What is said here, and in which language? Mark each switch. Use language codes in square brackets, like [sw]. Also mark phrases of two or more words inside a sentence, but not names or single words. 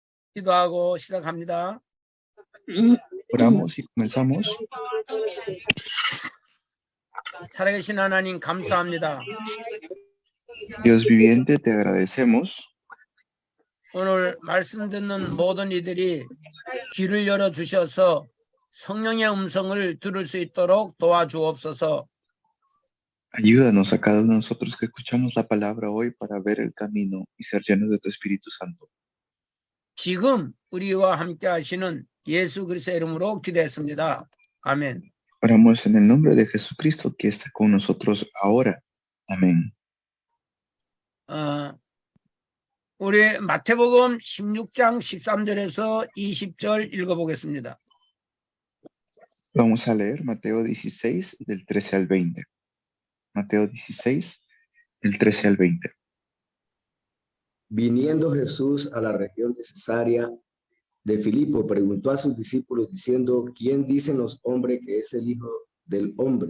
[ko] 기도하고 시작합니다. [es] Oramos y comenzamos. [ko] 살아계신 하나님 감사합니다. [es] Dios viviente, te agradecemos [ko] 오늘 말씀 듣는 모든 이들이 귀를 열어 주셔서 성령의 음성을 들을 수 있도록 도와주옵소서. [es] Ayúdanos a cada uno de nosotros que escuchamos la palabra hoy para ver el camino y ser llenos de tu Espíritu Santo. [ko] 지금 우리와 함께 하시는 예수 그리스도의 이름으로 기도했습니다. 아멘. [es] Oramos en el nombre de Jesucristo que está con nosotros ahora. Amén. [ko] 우리 마태복음 16장 13절에서 20절 읽어보겠습니다. [es] Vamos a leer Mateo 16 del 13 al 20. Mateo 16 del 13 al 20. Viniendo Jesús a la región de Cesarea de Filipo, preguntó a sus discípulos diciendo: ¿Quién dicen los hombres que es el Hijo del Hombre?